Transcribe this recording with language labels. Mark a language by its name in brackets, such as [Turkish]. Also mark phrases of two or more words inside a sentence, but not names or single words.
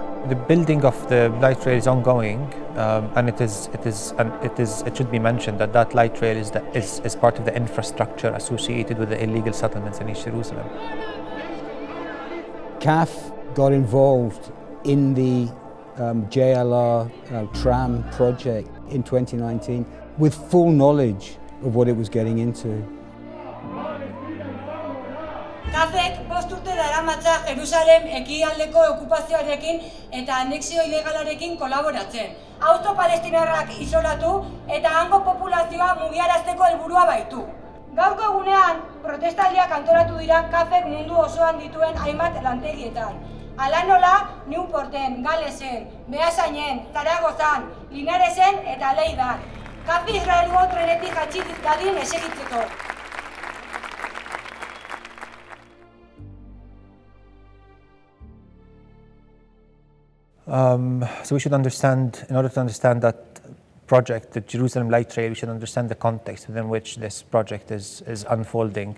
[English] The building of the light rail is ongoing, and it should be mentioned that that light rail is part of the infrastructure associated with the illegal settlements in East Jerusalem. CAF got involved in the JLR tram project in 2019 with full knowledge of what it was getting into. [Basque] CAFek 5 urte daramatza Jerusalem ekialdeko okupazioarekin eta anexio ilegalarekin kolaboratzen. Auzo palestinarrak isolatu eta hango populazioa mugiarazteko helburua baitu. Gaurko egunean protestaldiak antolatu dira CAFek mundu osoan dituen hainbat lantegietan. Hala nola, Newporten, Galesen, Beasainen, Zaragozan, Linaresen eta Leidan. CAF Israelgo trenetik jatsi dadin esegitzeko. [English] So we should understand, in order to understand that project, the Jerusalem Light Trail, we should understand the context within which this project is unfolding.